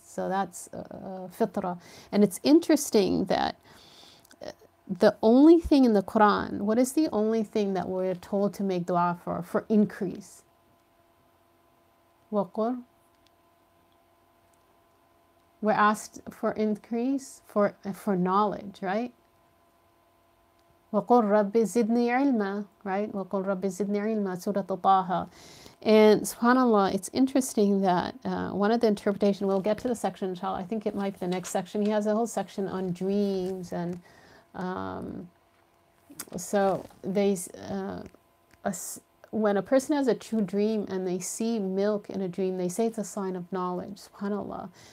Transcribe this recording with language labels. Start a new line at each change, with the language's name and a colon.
English: So that's fitrah. And it's interesting that the only thing in the Quran, what is the only thing that we're told to make dua for increase? Waqur. We're asked for increase, for knowledge, right?
Arabic: وَقُلْ رَبِّ زِدْنِي عِلْمًا, right? وَقُلْ رَبِّ زِدْنِي عِلْمًا, Surah Taha.
English: And subhanAllah, it's interesting that one of the interpretation, we'll get to the section, inshallah, I think it might be the next section. He has a whole section on dreams, and so when a person has a true dream and they see milk in a dream, they say it's a sign of knowledge, subhanAllah.